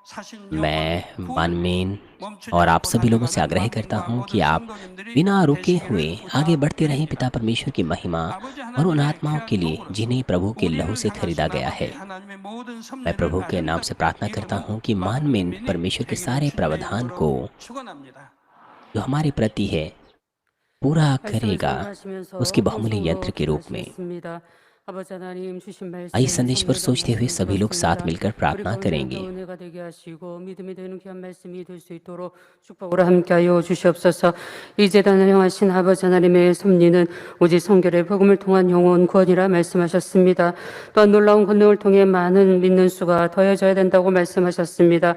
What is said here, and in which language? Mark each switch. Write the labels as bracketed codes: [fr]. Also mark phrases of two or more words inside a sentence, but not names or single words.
[hi] मैं मानमीन और आप सभी लोगों से आग्रह करता हूं कि आप बिना रुके हुए आगे बढ़ते रहें पिता परमेश्वर की महिमा और उन आत्माओं के लिए जिन्हें प्रभु के लहू से खरीदा गया है। मैं प्रभु के नाम से प्रार्थना करता हूं कि मानमीन परमेश्वर के सारे प्रावधान को जो हमारे प्रति है पूरा [ko] 말씀을 [hi] करेगा [ko] 증거하시면서 [hi] उसके बहुमूल्य [ko] 통성으로 [hi] यंत्र के रूप में। [ko] 기도하시겠습니다. आबा 하나님 주신 말씀 [hi] आइए संदेश पर सोचते हुए सभी लोग साथ मिलकर प्रार्थना [ko] 우리 [hi] करेंगे। [ko] 가운데 은혜가 되게 하시고 믿음이 되는 귀한 말씀이 될 수 있도록 축복으로 함께하여 주시옵소서. 이 재단을 향하신 아버지 하나님의 섭리는 오직 성결의 복음을 통한 영혼 구원이라 말씀하셨습니다. 또한 놀라운 권능을 통해 많은 믿는 수가 더해져야 된다고 말씀하셨습니다.